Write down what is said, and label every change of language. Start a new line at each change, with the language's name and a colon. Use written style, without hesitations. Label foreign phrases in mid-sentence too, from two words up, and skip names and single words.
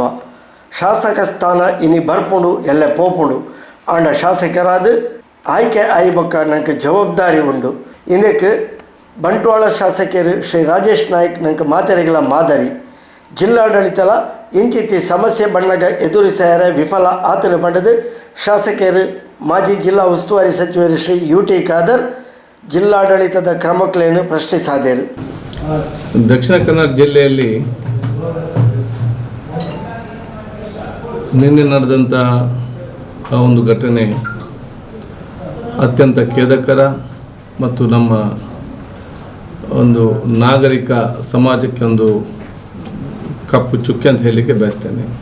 Tulu: ಶಾಸಕ ಸ್ಥಾನ ಇನಿ ಬರ್ಪುಂಡು ಎಲ್ಲ ಪೋಪುಂಡು ಆಂಡ ಶಾಸಕರಾದ ಆಯ್ಕೆ ಆಯ್ಬಕ್ಕ ನಂಗೆ ಜವಾಬ್ದಾರಿ ಉಂಡು. ಇದಕ್ಕೆ ಬಂಟ್ವಾಳ ಶಾಸಕರು ಶ್ರೀ ರಾಜೇಶ್ ನಾಯ್ಕ್ ನಂಗೆ ಮಾತೆರೆಗಳ ಮಾದರಿ. ಜಿಲ್ಲಾಡಳಿತಲ ಇಂಚಿತ್ತಿ ಸಮಸ್ಯೆ ಬಣ್ಣಗ ಎದುರಿಸ್ಯಾರ ವಿಫಲ ಆತನ
Kannada: ಪಡೆದು ಶಾಸಕರು ಮಾಜಿ ಜಿಲ್ಲಾ ಉಸ್ತುವಾರಿ ಸಚಿವರು ಶ್ರೀ UT ಖಾದರ್ ಜಿಲ್ಲಾಡಳಿತದ ಕ್ರಮಗಳೇನು ಪ್ರಶ್ನಿಸಿದರು. ದಕ್ಷಿಣ ಕನ್ನಡ ಜಿಲ್ಲೆಯಲ್ಲಿ ನಿನ್ನೆ ನಡೆದಂಥ ಒಂದು ಘಟನೆ ಅತ್ಯಂತ ಖೇದಕರ ಮತ್ತು ನಮ್ಮ ಒಂದು ನಾಗರಿಕ ಸಮಾಜಕ್ಕೆ ಒಂದು ಕಪ್ಪು ಚುಕ್ಕೆ ಅಂತ ಹೇಳಲಿಕ್ಕೆ ಬಯಸ್ತೇನೆ.